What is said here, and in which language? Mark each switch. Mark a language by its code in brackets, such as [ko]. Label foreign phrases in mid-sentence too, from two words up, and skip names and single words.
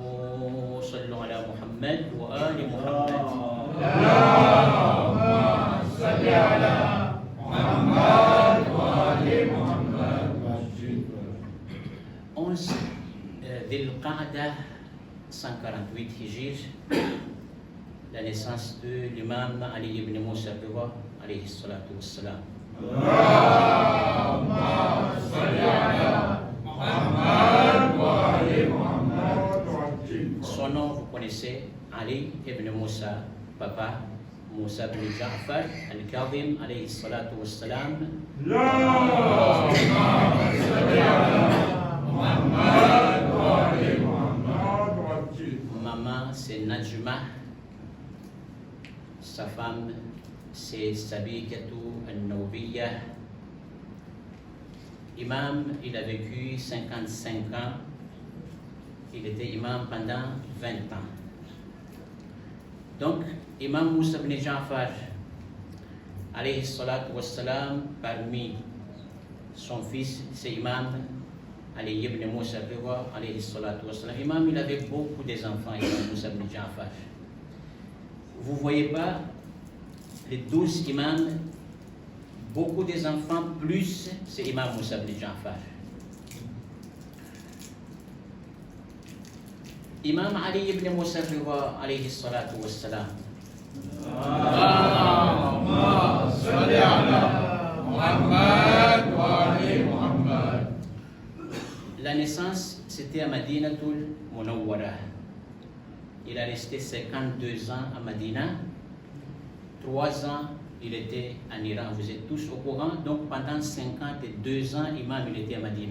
[ar] صلوا على محمد وآل محمد. اللهم صل على محمد وآل محمد. 11 ذي القعدة 148 Hijr, [fr] la naissance de l'imam Ali ibn Musa Riva [ar] عليه الصلاة والسلام. اللهم صل على محمد وآل محمد. [fr] Son nom, vous connaissez, Ali ibn Musa, papa Musa ibn Ja'far al-Kadhim [ar] عليه الصلاة والسلام. اللهم صل على محمد وآل محمد. [fr] Maman c'est Najma, sa femme c'est Sabikatou al-Nawbiyah. Imam, il a vécu 55 ans. Il était imam pendant 20 ans. Donc, Imam Musa ibn Ja'far, [ar] عليه الصلاة والسلام, [fr] parmi son fils, c'est Imam Ali ibn Musa Riva, [ar] عليه الصلاة والسلام. [fr] Imam, il avait beaucoup d'enfants, Imam Musa ibn Ja'far. Vous ne voyez pas les 12 imams, beaucoup des enfants, plus c'est Imam Moussa ibn Ja'far. Imam Ali ibn Moussa Ridha [ar] عليه الصلاة والسلام. اللهم صل على محمد وآل محمد. [fr] La naissance, c'était à Madinatul Munawwara. Il a resté 52 ans à Madina. 3 ans, il était en Iran. Vous êtes tous au courant. Donc, pendant 52 ans, Imam, il était à Madina.